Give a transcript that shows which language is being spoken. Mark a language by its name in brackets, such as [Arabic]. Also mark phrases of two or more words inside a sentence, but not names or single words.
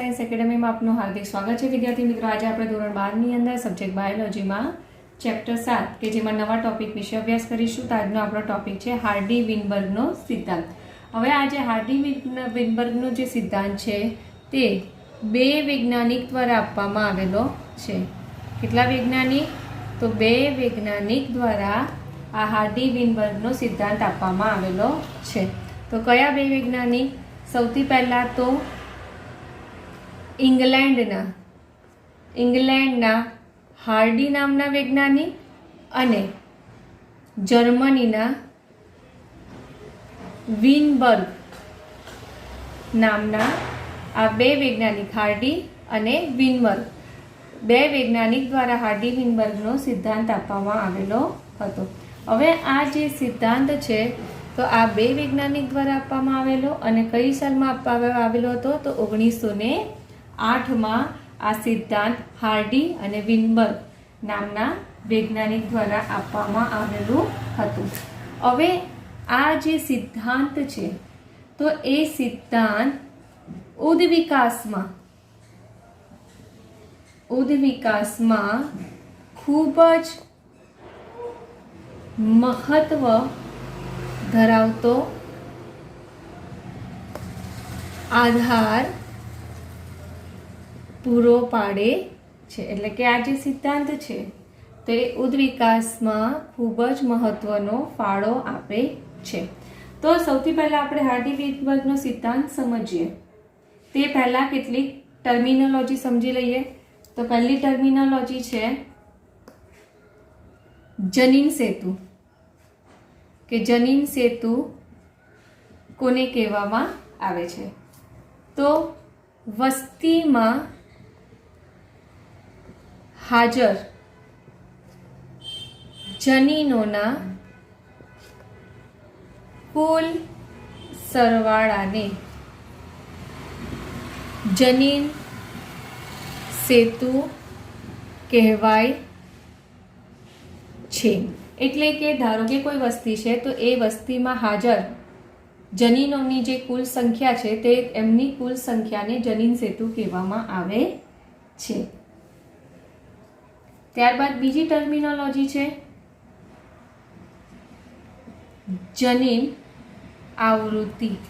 [English] एकेडमी [Hindi] में आपનું हार्दिक स्वागत है। विद्यार्थी मित्रों, [Gujarati] आज આપણે ધોરણ 12 ની અંદર સબ્જેક્ટ બાયોલોજીમાં ચેપ્ટર 7 કે જેમાં નવા ટોપિક વિશે અભ્યાસ કરીશું। તો આજનો આપણો ટોપિક છે હાર્ડી વિનબર્ગનો સિદ્ધાંત। હવે આ જે હાર્ડી વિનબર્ગનો જે સિદ્ધાંત છે તે બે વૈજ્ઞાનિક દ્વારા આપવામાં આવેલો છે। કેટલા વૈજ્ઞાનિક? તો બે વૈજ્ઞાનિક દ્વારા આ હાર્ડી વિનબર્ગનો સિદ્ધાંત આપવામાં આવેલો છે। તો કયા બે વૈજ્ઞાનિક? સૌથી પહેલા તો ઇંગ્લૅન્ડના હાર્ડી નામના વૈજ્ઞાનિક અને જર્મનીના વિનબર્ગ નામના આ બે વૈજ્ઞાનિક હાર્ડી અને વિનબર્ગ બે વૈજ્ઞાનિક દ્વારા હાર્ડી વિનબર્ગનો સિદ્ધાંત આપવામાં આવેલો હતો। હવે આ જે સિદ્ધાંત છે તો આ બે વૈજ્ઞાનિક દ્વારા આપવામાં આવેલો અને કઈ સાલમાં આપવામાં આવેલો હતો? તો 1908 માં આ સિદ્ધાંત હાર્ડી અને વિનબર્ગ નામના વૈજ્ઞાનિક દ્વારા આપવામાં આવેલો હતો। હવે આ જે સિદ્ધાંત છે તો એ સિદ્ધાંત ઉદ્વિકાસમાં ખૂબ જ મહત્વ ધરાવતો આધાર પૂરો પાડે છે। એટલે કે આ જે સિદ્ધાંત છે તે ઉદ્વિકાસમાં ખૂબ જ મહત્વનો ફાળો આપે છે। તો સૌથી પહેલા આપણે હાર્ડી વિનબર્ગનો સિદ્ધાંત સમજીએ તે પહેલા કેટલીક ટર્મિનોલોજી સમજી લઈએ। તો પહેલી ટર્મિનોલોજી છે જનીન સેતુ કે જનીન સેતુ કોને કહેવામાં આવે છે? તો વસ્તીમાં હાજર જનીનોના કુલ સરવાળાને જનીન સેતુ કહેવાય છે। એટલે કે ધારો કે કોઈ વસ્તી છે તો એ વસ્તીમાં હાજર જનીનોની જે કુલ સંખ્યા છે તે એમની કુલ સંખ્યાને જનીન સેતુ કહેવામાં આવે છે। ત્યારબાદ બીજી ટર્મિનોલોજી છે જનીન આવૃત્તિ।